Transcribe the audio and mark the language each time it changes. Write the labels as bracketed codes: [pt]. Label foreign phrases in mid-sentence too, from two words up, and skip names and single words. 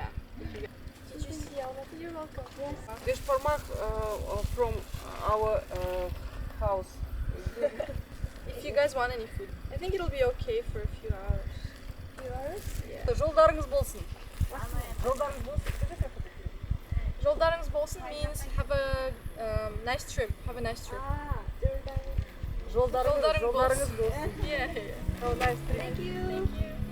[en] Did you see all of it? You're welcome. Yes. This format from our house. If you guys want any food, I think it'll be okay for a few hours. Few hours? Yeah. [kk] Жолдарыңыз болсын. Жолдарыңыз болсын. Жолдарыңыз болсын [en] means have a nice trip. Have a nice trip. Ah, Jordan. [kk] жолдарыңыз болсын. [en] Yeah. Have a nice trip. Thank you. Thank you.